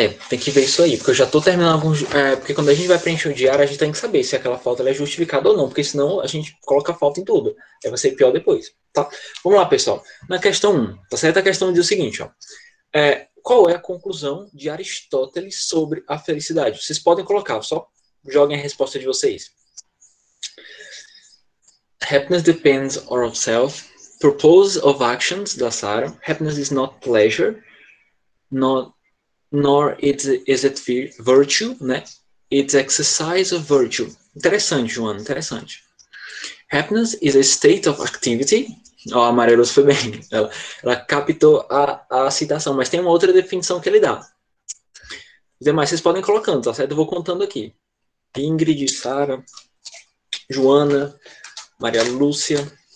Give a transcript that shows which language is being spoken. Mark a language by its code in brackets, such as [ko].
[pt] Tem que ver isso aí, porque eu já tô terminando alguns. Porque quando a gente vai preencher o diário, a gente tem que saber se aquela falta é justificada ou não, porque senão a gente coloca falta em tudo. Aí vai ser pior depois, tá? Vamos lá, pessoal. Na questão 1, tá certo? A questão diz o seguinte, ó. Qual é a conclusão de Aristóteles sobre a felicidade? Vocês podem colocar, só joguem a resposta de vocês. [en] Happiness depends on ourselves. Purpose of actions, da Sarah. Happiness is not pleasure, nor is it virtue, né? It's exercise of virtue. [pt] Interessante, Joana, interessante. [en] Happiness is a state of activity. [pt] A Amarelos foi bem. Ela captou a citação, mas tem uma outra definição que ele dá. Os demais vocês podem ir colocando, tá certo? Eu vou contando aqui. Ingrid, Sara, Joana, Maria Lúcia.